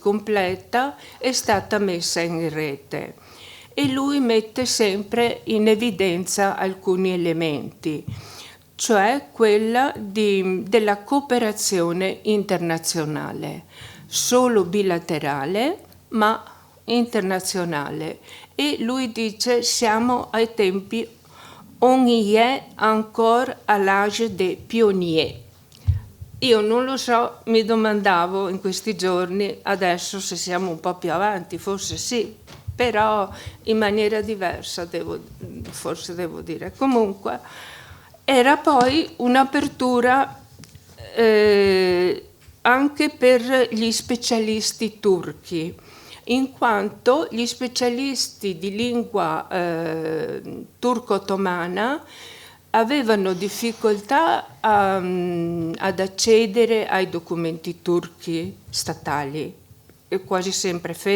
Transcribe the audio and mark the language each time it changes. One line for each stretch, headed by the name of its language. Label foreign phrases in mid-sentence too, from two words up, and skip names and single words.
Italian: completa è stata messa in rete, e lui mette sempre in evidenza alcuni elementi, cioè quella della cooperazione internazionale, solo bilaterale ma internazionale, e lui dice siamo ai tempi,
French: on y est encore à l'âge des pionniers.
Italian: Io non lo so, mi domandavo in questi giorni, adesso se siamo un po' più avanti, forse sì, però in maniera diversa, forse devo dire. Comunque, era poi un'apertura anche per gli specialisti turchi, in quanto gli specialisti di lingua turco-ottomana avevano difficoltà ad accedere ai documenti turchi statali, quasi sempre